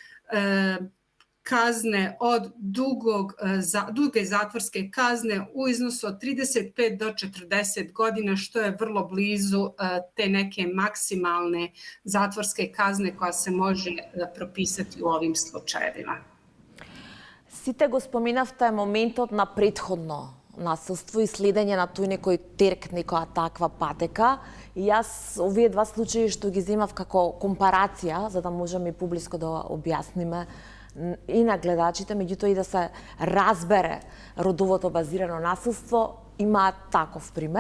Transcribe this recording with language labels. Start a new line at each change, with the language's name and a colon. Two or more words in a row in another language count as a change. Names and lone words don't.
Serbian: kazne od duge zatvorske kazne u iznosu od 35 do 40 godina, što je vrlo blizu te neke maksimalne zatvorske kazne koja se može propisati u ovim slučajevima.
Macedonian: Сите го споминавте моментот на претходно насилство и следење на тој некој терк, некоја таква патека. И јас овие два случаи што ги земав како компарација, за да можеме и публиско да објасниме и на гледачите, меѓутоа и да се разбере родовото базирано насилство, има таков пример.